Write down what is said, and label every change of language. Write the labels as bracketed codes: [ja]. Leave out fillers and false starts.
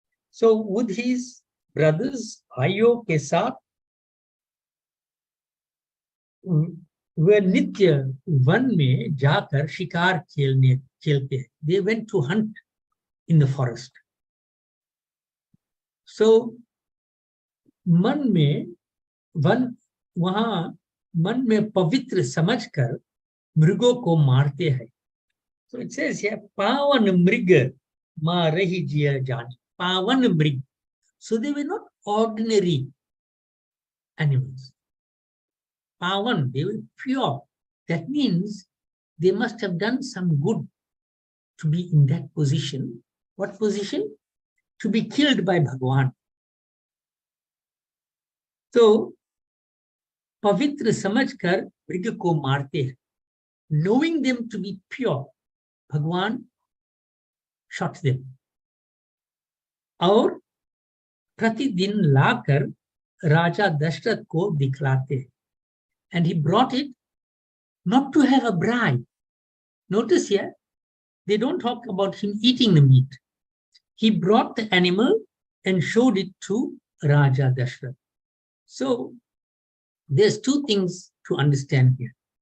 [en] So with his brothers, [hi] Bhaiyo ke saath, वह नित्य one में जाकर शिकार खेलते हैं. [en] They went to hunt in the forest. [hi] So मन में वहां मन में पवित्र समझकर मृगों को मारते हैं. [en] So it says here, [hi] पावन मृग मारहि जिय जानि. पावन मृग. [en] So they were not ordinary animals. Pavan, they were pure. That means they must have done some good to be in that position. What position? To be killed by Bhagwan. [hi] So, pavitra samajhkar mrig ko marte hai. [en] Knowing them to be pure, Bhagwan shot them. [hi] और प्रतिदिन लाकर राजा दशरथ को दिखलाते हैं. [en] And he brought it not to have a bride. Notice here, they don't talk about him eating the meat. He brought the animal and showed it to Raja Dashrath. So there's two things to understand here.